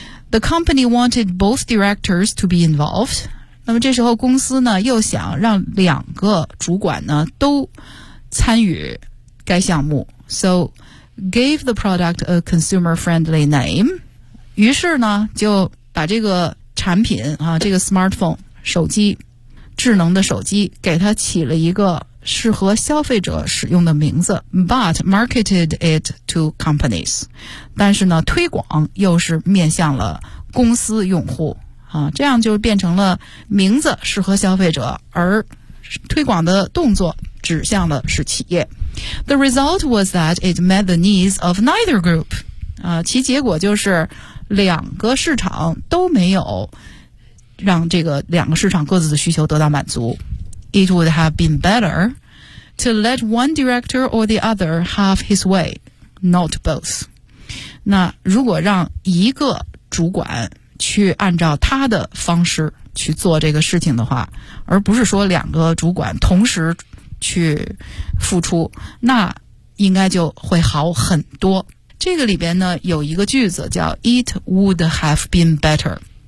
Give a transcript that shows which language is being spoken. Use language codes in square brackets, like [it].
[en] The company wanted both directors to be involved. [zh] 那么这时候公司呢又想让两个主管呢都参与该项目。 [en] So, gave the product a consumer-friendly name. [zh] 于是呢就把这个产品啊，这个 [en] smartphone [zh] 手机，智能的手机，给它起了一个适合消费者使用的名字 [en] but marketed it to companies， [zh] 但是呢推广又是面向了公司用户啊，这样就变成了名字适合消费者，而推广的动作指向的是企业。 [en] The result was that it met the needs of neither group [zh] 啊，其结果就是两个市场都没有让这个两个市场各自的需求得到满足。 [en] It would have been better to let one director or the other have his way, not both. [zh] 那如果让一个主管去按照他的方式去做这个事情的话，而不是说两个主管同时去付出，那应该就会好很多。这个里边呢，有一个句子叫 [en] It would have been better.